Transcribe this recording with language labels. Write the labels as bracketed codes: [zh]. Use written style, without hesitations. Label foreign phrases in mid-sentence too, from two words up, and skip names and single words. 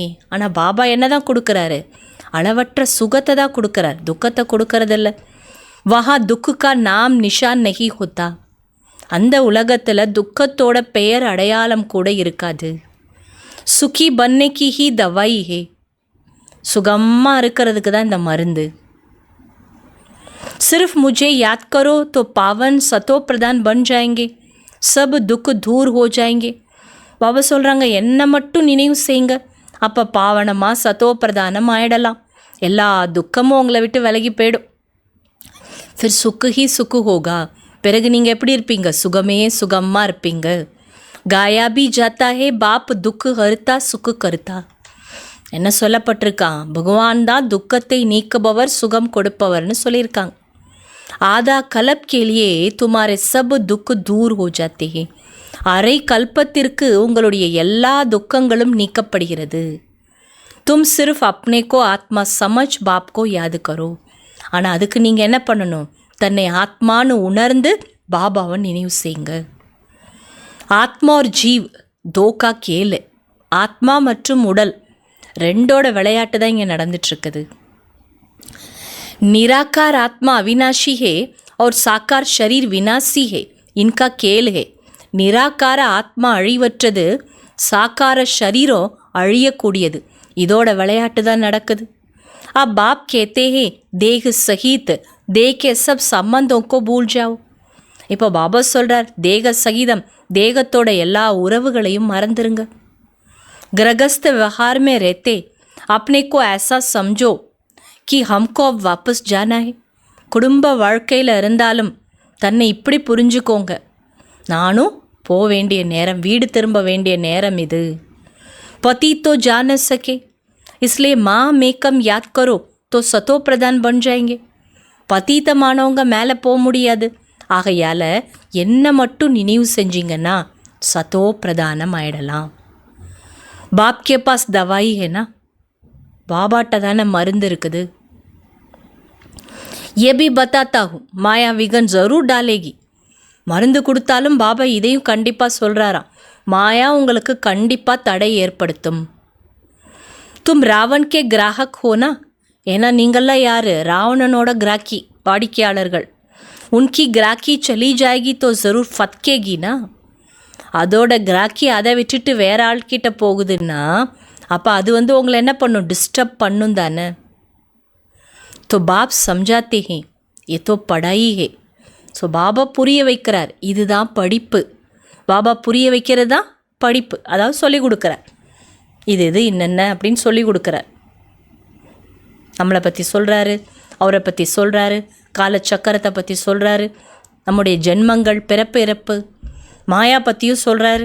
[ta] ஆனால் பாபா என்ன தான் கொடுக்குறாரு, அளவற்ற சுகத்தை தான் கொடுக்குறார், துக்கத்தை கொடுக்கறதில்ல. [hi] वहाँ दुख का नाम निशान नहीं होता. [ta] அந்த உலகத்தில் துக்கத்தோட பெயர் அடையாளம் கூட இருக்காது. [hi] सुखी बनने की ही दवाई है. [ta] சுகமாக இருக்கிறதுக்கு தான் இந்த மருந்து. [hi] सिर्फ मुझे याद करो तो पावन सतो प्रधान बन जाएंगे, सब दुख दूर हो जाएंगे. [ta] பாபா சொல்கிறாங்க, என்னை மட்டும் நினைவு செய்யுங்க, அப்போ பாவனமாக சத்தோ பிரதானம் ஆயிடலாம், எல்லா துக்கமும் உங்களை விட்டு விலகி போயிடும். [hi] फिर सुख ही सुख होगा, [ta] பிறகு நீங்கள் எப்படி இருப்பீங்க, சுகமே சுகமாக இருப்பீங்க. [hi] गाया भी जाता है बाप दुख हरता सुख करता. [ta] என்ன சொல்லப்பட்டிருக்கான், பகவான் தான் துக்கத்தை நீக்குபவர் சுகம் கொடுப்பவர்னு சொல்லியிருக்காங்க. [hi] आधा कल्प के लिए तुम्हारे सब दुख दूर हो जाते हैं. [ta] அரை கல்பத்திற்கு உங்களுடைய எல்லா துக்கங்களும் நீக்கப்படுகிறது. [hi] तुम सिर्फ अपने को आत्मा समझ बाप को याद करो. [ta] ஆனால் அதுக்கு நீங்கள் என்ன பண்ணணும், தன்னை ஆத்மான்னு உணர்ந்து பாபாவை நினைவு செய்யுங்க. [hi] ஆத்மா और जीव दो का खेल. [ta] ஆத்மா மற்றும் உடல் ரெண்டோட விளையாட்டு தான் இங்கே நடந்துட்டுருக்குது. [hi] निराकार आत्मा अविनाशी है और साकार शरीर विनाशी है, इनका खेल है. [ta] निराकार ஆத்மா அழிவற்றது, சாக்கார शरीरों அழியக்கூடியது, இதோட விளையாட்டு தான் நடக்குது. [hi] अब बाप कहते हैं देह सहित देह के सब संबंधों को भूल जाओ. [ta] இப்போ பாபா சொல்கிறார், தேக சகிதம் தேகத்தோட எல்லா உறவுகளையும் மறந்துருங்க. [hi] गृहस्थ व्यवहार में रहते अपने को ऐसा समझो कि हमको अब वापस जाना है. [ta] குடும்ப வாழ்க்கையில் இருந்தாலும் தன்னை இப்படி புரிஞ்சுக்கோங்க, நானும் போக வேண்டிய நேரம், வீடு திரும்ப வேண்டிய நேரம் இது. [hi] पति तो जा न सके इसलिए माँ में कम याद करो तो सतो प्रधान बन जाएंगे. [ta] பதீத்தமானவங்க மேலே போக முடியாது, ஆகையால் என்ன மட்டும் நினைவு செஞ்சிங்கன்னா சதோ பிரதானம் ஆயிடலாம். [hi] बाप के पास दवाई है ना, [ta] பாபாட்ட தானே மருந்து இருக்குது. [hi] ये भी बताता हूँ माया विघन ज़रूर डालेगी. [ta] மருந்து கொடுத்தாலும் பாபா இதையும் கண்டிப்பாக சொல்கிறாராம், மாயா உங்களுக்கு கண்டிப்பாக தடை ஏற்படுத்தும். [hi] तुम रावण के ग्राहक हो ना, [ta] ஏன்னா நீங்கள்லாம் யார், ராவணனோட கிராக்கி வாடிக்கையாளர்கள். [hi] उनकी ग्राहकी चली जाएगी तो ज़रूर फटकेगी ना. [ta] அதோட கிராக்கி அதை விட்டுட்டு வேற ஆள்கிட்ட போகுதுன்னா அப்போ அது உங்களை என்ன பண்ணும், டிஸ்டர்ப் பண்ணும் தானே. [hi] तो बाप समझाते हैं ये तो पढ़ाई है. [ta] ஸோ பாபா புரிய வைக்கிறார், இதுதான் படிப்பு. பாபா புரிய வைக்கிறது தான் படிப்பு, அதாவது சொல்லி கொடுக்குறார், இது இது என்னென்ன அப்படின்னு சொல்லி கொடுக்குறார். நம்மளை பற்றி சொல்கிறாரு, அவரை பற்றி சொல்கிறாரு, காலச்சக்கரத்தை பற்றி சொல்கிறாரு, நம்முடைய ஜென்மங்கள், பிறப்பு இறப்பு, மாயா பற்றியும் சொல்கிறாரு.